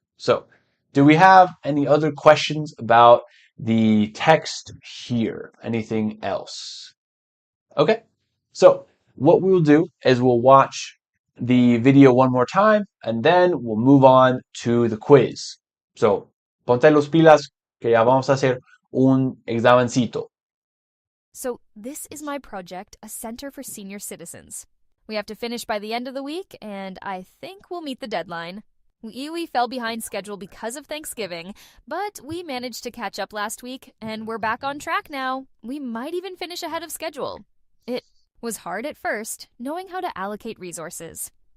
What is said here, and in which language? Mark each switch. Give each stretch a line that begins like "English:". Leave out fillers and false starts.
English: So do we have any other questions about the text here? Anything else? Okay. So what we'll do is we'll watch the video one more time and then we'll move on to the quiz.
Spanish: So ponte los pilas que ya vamos a hacer un examencito.
English: So this is my project, a center for senior citizens. We have to finish by the end of the week, and I think we'll meet the deadline. We fell behind schedule because of Thanksgiving, but we managed to catch up last week, and we're back on track now. We might even finish ahead of schedule. It was hard at first, knowing how to allocate resources.